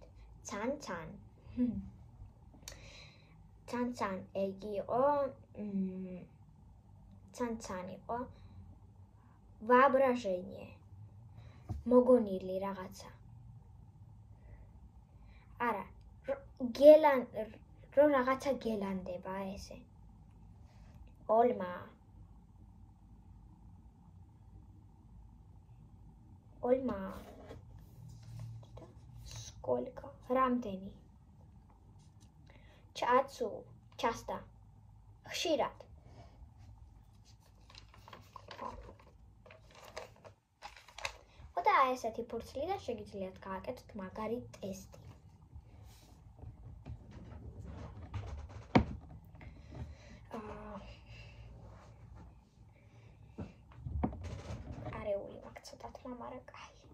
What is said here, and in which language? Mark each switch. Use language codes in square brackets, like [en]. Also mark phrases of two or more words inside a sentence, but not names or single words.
[ka] Цан-цан. Цан-цан იგი იყო Цан-цан იყო воображение. მოგონილი რაღაცა. არა, რო რაღაცა გელანდება ესე. [ru] Olma. Сколько? Რამდენი? Чацу, часто. [ka] ხშირად. ხოდა ესეთი ფურცლი და შეგიძლიათ გააკეთოთ მაგარი ტესტი. არეული მაქვს ცოტა თმა, მაგრამ კაი.